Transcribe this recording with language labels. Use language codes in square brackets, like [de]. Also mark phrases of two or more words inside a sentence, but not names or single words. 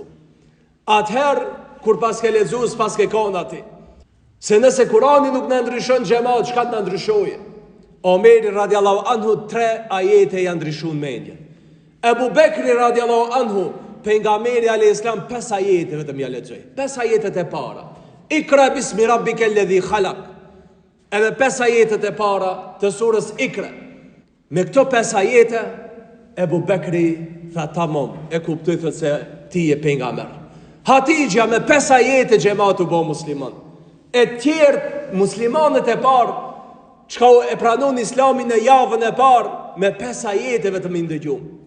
[sq] Atëherë, kur pas ke lexu, s'pas ke kon ati. Se nëse Kurani nuk në ndryshon xhamat, çka të në ndryshoje? Omeri [ar] رضي الله عنه [sq] 3 ajete janë ndryshun mendje. Ebu Bekri [ar] رضي الله عنه, [sq] pejgamberi [ar] عليه السلام [sq] 5 ajete vetëm ja lexoi. 5 ajetet e para. [ar] اقرأ باسم ربك الذي خلق. [sq] Edhe 5 ajetet e para të surës Ikra. Me këto 5 ajete Ebu Bekri tha tamam, e kuptoj thot se ti je pejgamber. Hatixha me 5 ajete xhamatu bo musliman. E tjerë muslimanët e parë çka e pranon Islamin në javën e parë me 5 ajete vetëm i ndëgjum.